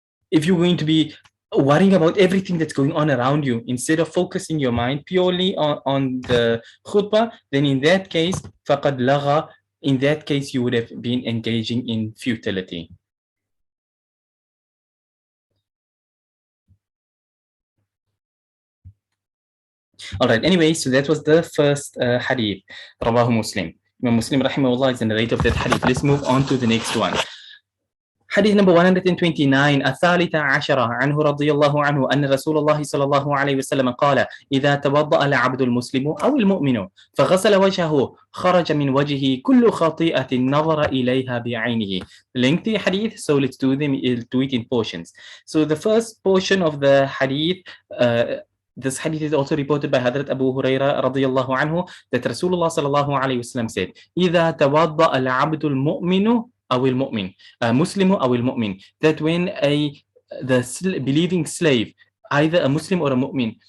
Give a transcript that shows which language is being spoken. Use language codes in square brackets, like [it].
[en] If you're going to be worrying about everything that's going on around you instead of focusing your mind purely on the khutbah, then in that case, faqad lagha, in that case, you would have been engaging in futility. All right, anyway, so that was the first hadith, Rawahu Muslim. Imam Muslim rahimahullah is the narrator of that hadith. Let's move on to the next one. [ar] حديث number 129 الثالثة عشرة عنه رضي الله عنه أن رسول الله صلى الله عليه وسلم قال إذا توضأ العبد المسلم أو المؤمن فغسل وجهه خرج من وجهه كل خطيئة نظر إليها بعينه. [en] Lengthy hadith, so let's do it in portions. So the first portion of the hadith, this hadith is also reported by Hadrat Abu Huraira radiyallahu anhu, that Rasulullah sallallahu alayhi wasallam said, [ar] إذا توضأ العبد المؤمن أو المؤمن [en] مسلم أو المؤمن, that when the believing slave, either a Muslim or a mu'min.